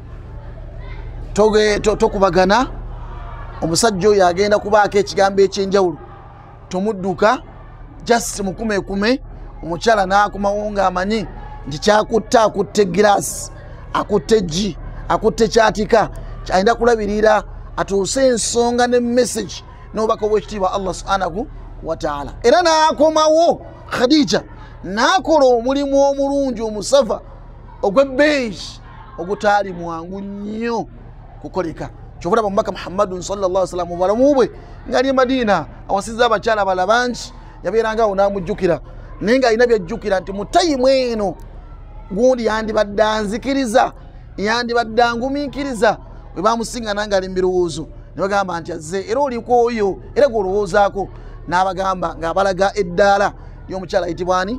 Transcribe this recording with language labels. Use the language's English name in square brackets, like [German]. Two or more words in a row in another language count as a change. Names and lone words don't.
[Ganda] tokubagana omusajja oyo agenda kubaako ekigambo ekyenjawulo tomudduka just mukumekume omukyala n'akomawo ng'amanyi nti kyakutta akutte giraasi akutte ji akutte kyatika kyayinza kulabirira atuuse ensonga ne message n'obubaka obw'ekitiibwa [Arabic] الله سبحانه وتعالى [Ganda] era n'akomawo Khadija n'akola omulimu omulungi omusafa ogw'ebbeeyi ogutaali mwangu nnyo kukoleka kyobulaba omubaka Muhammadun [Arabic] صلى الله عليه وسلم [Ganda] mu bulamu bwe ng'ali Madina awasizza abakyala bala bangi yabeerangawo n'amujjukira naye ng'alina byajjukira nti mu tayimu eno gundi yandibadde anzikiriza yandibadde angumiikiriza bwe bamusinga nange ali mu birowoozo ne bagamba nti azze era oliko oyo era gw'olowoozaako n'abagamba ng'abalaga eddaala ly'omukyala ayitibwa ani